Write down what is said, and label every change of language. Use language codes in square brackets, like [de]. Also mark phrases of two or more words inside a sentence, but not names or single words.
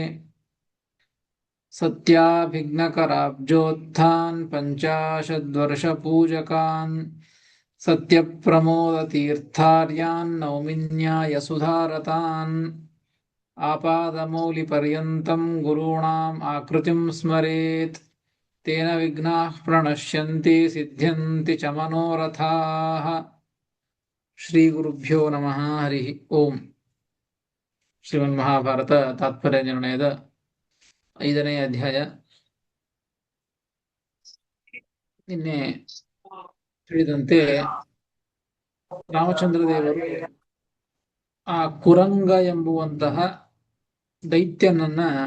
[sa] सत्याभिघ्नकराब्जोत्थान् पञ्चाशद्वर्षपूजकान् सत्यप्रमोदतीर्थार्यान् नौमिन्यायसुधारतान्। आपादमौलिपर्यन्तं गुरूणाम् आकृतिं स्मरेत् तेन विघ्नाः प्रणश्यन्ति सिद्ध्यन्ति च मनोरथाः। ಶ್ರೀಗುರುಭ್ಯೋ ನಮಃ ಹರಿ ಓಂ. [kn] ಶ್ರೀಮನ್ಮಹಾಭಾರತ ತಾತ್ಪರ್ಯ ನಿರ್ಣಯದ 5ನೇ ಅಧ್ಯಾಯ. ನಿನ್ನೆ ತಿಳಿದಂತೆ ರಾಮಚಂದ್ರ ದೇವರು ಆ ಕುರಂಗ ಎಂಬುವಂತಹ ದೈತ್ಯನನ್ನ